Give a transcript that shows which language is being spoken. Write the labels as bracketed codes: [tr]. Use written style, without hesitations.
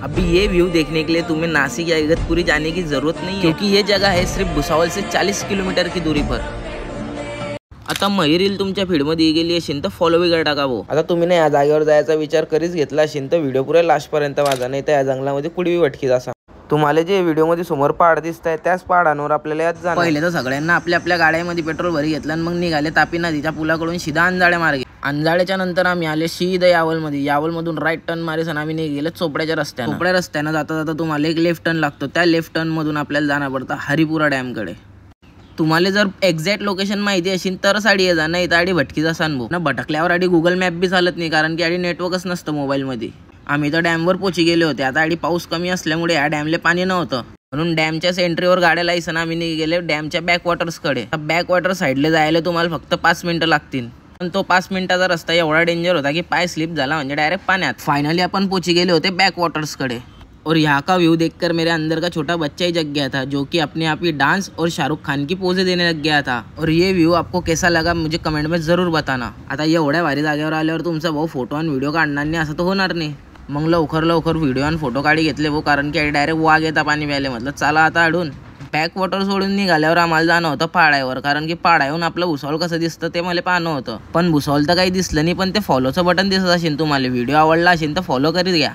[hi] अभी ये व्यू देखने के लिए तुम्हें नासिक या इगतपुरी जाने की जरूरत नहीं है, क्योंकि ये जगह है सिर्फ भुसावल से 40 किलोमीटर की दूरी पर। [mr] आता मही रील तुमच्या फीडमध्ये गेली असेल तर फॉलो वगैरे टाका भाऊ। आता तुम्ही ना या जागेवर जायचा विचार करीच घेतला असेल तर व्हिडिओ पुरा लास्ट पर्यंत वाचा, नाही तर या जंगलामध्ये कुडवी भटकी जासा। तुम्हाला जे व्हिडिओ मध्ये समोर पहाड दिसत आहे त्याच पहाडांवर आपल्याला यात जाणं। पहिले तर सगळ्यांना आपल्या आपल्या गाड्यांमध्ये पेट्रोल भरी घेतलं आणि मग निघाले तापी नदीच्या पुलाकडून सीधा अंजाळे मार्गे। अंजाळ्याच्या नंतर आम्ही आले सीधा यावलमध्ये। यावलमधून राईट टर्न मारेस आणि आम्ही गेले चोपड्याच्या रस्त्याने। चोपड्या रस्त्याने जाता जाता तुम्हाला एक लेफ्ट टर्न लागतो, त्या लेफ्ट टर्न मधून आपल्याला जाणं पडतं हरिपुरा डॅम कडे। तुम्हाला जर एक्झॅक्ट लोकेशन माहिती असेल तर साडी ये जा, नाही तर आडी भटकी जासान भाऊ ना। भटकल्यावर आडी गुगल मॅप बी चालत नाही, कारण की आडी नेटवर्कच नसतं मोबाईलमध्ये। आम्ही तर डॅमवर पोची गेले होते। आता आडी पाऊस कमी असल्यामुळे या डॅमले पाणी नव्हतं, म्हणून डॅमच्या सेंट्रीवर गाड्या लायसन आम्ही गेले डॅमच्या बॅकवॉटर्स कडे। बॅकवॉटर साईडला जायला तुम्हाला फक्त 5 मिनिटं लागतील, पण तो 5 मिनिटाचा रस्ता एवढा डेंजर होता की पाय स्लिप झाला म्हणजे डायरेक्ट पाण्यात। फाइनली अपन पोची गेले होते बॅकवॉटर्स कडे। [hi] और यहाँ का व्यू देखकर मेरे अंदर का छोटा बच्चा ही जग गया था, जो कि अपने आप ही डांस और शाहरुख खान की पोजें देने लग गया था। और ये व्यू आपको कैसा लगा मुझे कमेंट में जरूर बताना। [mr] आता एवढ्या भारी जागेवर आल्यावर तुमचा भाऊ फोटो आणि व्हिडिओ काढणार नाही असं तर होणार नाही। मग लवकर व्हिडिओ आणि फोटो काढी घेतले भाऊ, कारण की डायरेक्ट वाघ येता पाणी प्यायले। म्हटलं चला आता अडून बॅकवॉटर सोडून निघाल्यावर आम्हाला जाणं होतं पाडावर, कारण की पाडावरून आपलं भुसावळ कसं दिसतं ते मला पाहणं होतं। पण भुसावळ तर काही दिसलं नाही, पण ते फॉलोचं बटन दिसत असेल तुम्हाला। व्हिडिओ आवडला असेल तर फॉलो करीत घ्या।